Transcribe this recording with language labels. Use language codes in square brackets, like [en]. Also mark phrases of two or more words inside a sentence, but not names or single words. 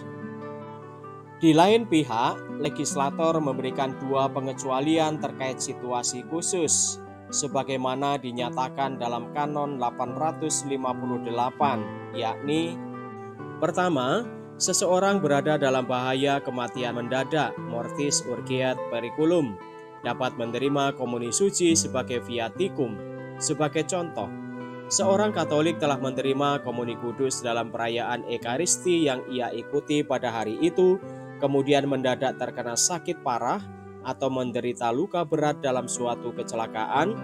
[id] Di lain pihak, legislator memberikan 2 pengecualian terkait situasi khusus, sebagaimana dinyatakan dalam Kanon 858, yakni: pertama, seseorang berada dalam bahaya kematian mendadak, [la] mortis urgiat periculum, [id] dapat menerima komuni suci sebagai viaticum. Sebagai contoh, seorang Katolik telah menerima komuni kudus dalam perayaan Ekaristi yang ia ikuti pada hari itu, kemudian mendadak terkena sakit parah atau menderita luka berat dalam suatu kecelakaan.